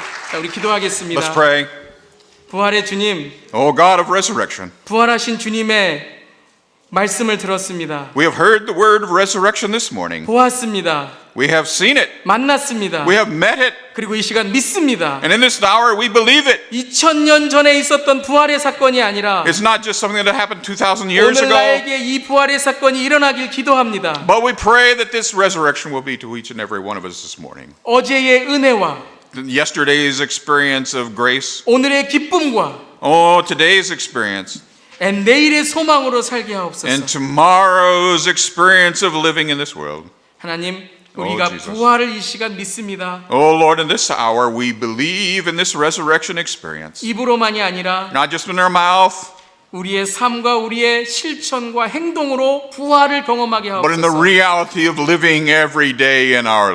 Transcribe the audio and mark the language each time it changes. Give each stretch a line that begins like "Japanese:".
Korean: 자, 우리 기도하겠습니다.
English: Let's pray.
Korean: 부활의 주님,
English: Oh God of resurrection,
Korean: 부활하신 주님의 말씀을 들었습니다.
English: we have heard the word of resurrection this morning.
Korean: 보았습니다.
English: We have seen it.
Korean: 만났습니다.
English: We have met it.
Korean: 그리고 이 시간 믿습니다.
English: And in this hour we believe it.
Korean: 2000년 전에 있었던 부활의 사건이 아니라
English: It's not just something that happened 2,000 years
Korean: 오늘
English: ago.
Korean: 나에게 이 부활의 사건이 일어나길 기도합니다.
English: But we pray that this resurrection will be to each and every one of us this morning.
Korean: 어제의 은혜와
English: Yesterday's experience of grace.
Korean: 오늘의 기쁨과
English: Oh, today's experience.
Korean: 내일의 소망으로 살게 하옵소서.
English: And tomorrow's experience of living in this world.
Korean: 하나님, 우리가
English: Jesus.
Korean: 부활을 이 시간 믿습니다.
English: Oh Lord, in this hour we believe in this resurrection experience.
Korean: 입으로만이 아니라
English: Not just in our mouth,
Korean: 우리의 삶과 우리의 실천과 행동으로 부활을 경험하게
English: but in the
Korean: 하옵소서.
English: reality of living every day in our